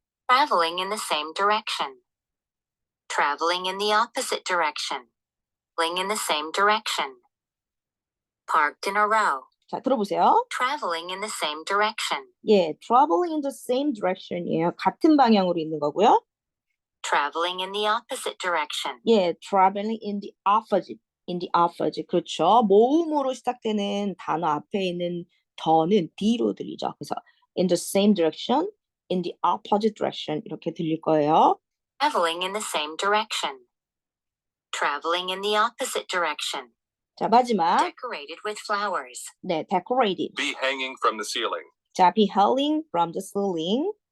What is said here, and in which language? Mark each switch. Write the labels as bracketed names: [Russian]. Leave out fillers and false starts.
[English] Traveling in the same direction. Traveling in the opposite direction. Traveling in the same direction. Parked in a row. [Korean] 자, 들어보세요. [English] Traveling in the same direction. 예, traveling in the same direction이에요. [Korean] 같은 방향으로 있는 거고요. [English] Traveling in the opposite direction. 예, traveling in the opposite. in the opposite. 그렇죠. [Korean] 모음으로 시작되는 단어 앞에 있는 더는 D로 들리죠. 그래서 [English] in the same direction, in the opposite direction [Korean] 이렇게 들릴 거예요. [English] Traveling in the same direction. Traveling in the opposite direction. [Korean] 자, 마지막. [English] Decorated with flowers. 네, decorated. Be hanging from the ceiling. 자, be hanging from the ceiling.